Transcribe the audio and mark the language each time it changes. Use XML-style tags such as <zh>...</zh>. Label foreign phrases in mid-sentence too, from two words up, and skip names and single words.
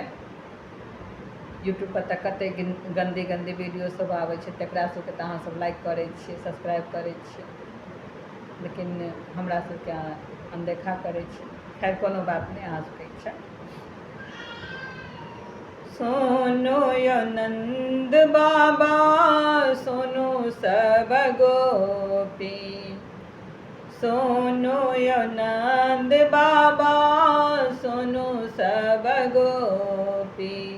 <mai>यूट्यूब पर तऽ कतेक गंदी गंदी वीडियो सब आबै छै, तकरा सबके तऽ अहाँ सब लाइक करै छियै, सब्सक्राइब करै छियै, लेकिन हमरा सबके अनदेखा करै छी। खैर कोनो बात नहीं, अहाँ सबके इच्छा। सोनो यो नंद बाबा सोनो सब गोपी, सोनो यो नंद बाबा सोनो सब गोपी।</mai>